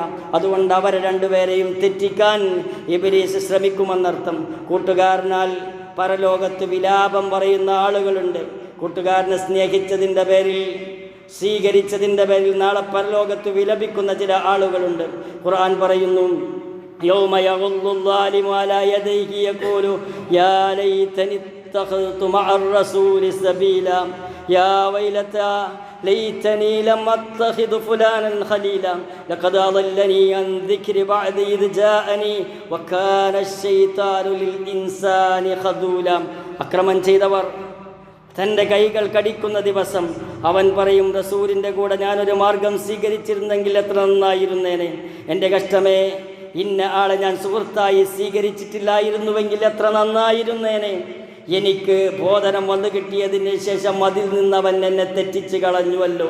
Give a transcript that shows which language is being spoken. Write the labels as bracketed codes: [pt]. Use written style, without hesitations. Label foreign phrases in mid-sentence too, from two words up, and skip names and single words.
[ml] അതുകൊണ്ട് അവരെ രണ്ടുപേരെയും തെറ്റിക്കാൻ ഇബ്ലീസ് ശ്രമിക്കുമെന്നർത്ഥം. കൂട്ടുകാരനാൽ പരലോകത്ത് വിലാപം പറയുന്ന ആളുകളുണ്ട്. കൂട്ടുകാരനെ സ്നേഹിച്ചതിൻ്റെ പേരിൽ, സ്വീകരിച്ചതിൻ്റെ പേരിൽ നാളെ പരലോകത്ത് വിലപിക്കുന്ന ചില ആളുകളുണ്ട്. ഖുർആൻ പറയുന്നു, [ar] يوم يغض الظالم على يديه يقول يا ليتني اتخذت مع الرسول سبيلا يا ويلتى ليتني لم أتخذ فلانا خليلا لقد أضلني عن ذكر بعد إذ جاءني وكان الشيطان للإنسان خذولا. [ml] അക്രമം ചെയ്തവർ തൻ്റെ കൈകൾ കടിക്കുന്ന ദിവസം അവൻ പറയും, റസൂലിൻ്റെ കൂടെ ഞാനൊരു മാർഗം സ്വീകരിച്ചിരുന്നെങ്കിൽ എത്ര നന്നായിരുന്നേനെ. എൻ്റെ കഷ്ടമേ, ഇന്ന ആളെ ഞാൻ സുഹൃത്തായി സ്വീകരിച്ചിട്ടില്ലായിരുന്നുവെങ്കിൽ എത്ര നന്നായിരുന്നേനെ. എനിക്ക് ബോധനം വന്നു കിട്ടിയതിന് ശേഷം അതിൽ നിന്നവൻ എന്നെ തെറ്റിച്ച് കളഞ്ഞുവല്ലോ.